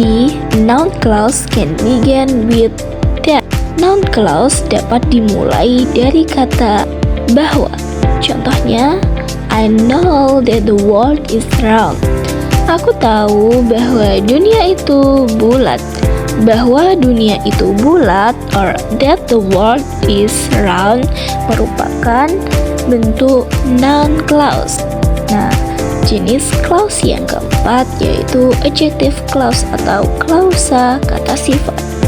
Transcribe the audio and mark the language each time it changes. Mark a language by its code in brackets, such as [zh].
[en] The noun clause can begin with that. [id] Noun clause dapat dimulai dari kata bahwa. Contohnya, [en] I know that the world is round. [id] Aku tahu bahwa dunia itu bulat. Bahwa dunia itu bulat [en] or that the world is round [id] merupakan bentuk noun clause. Nah, jenis clause yang keempat yaitu adjective clause atau klausa kata sifat.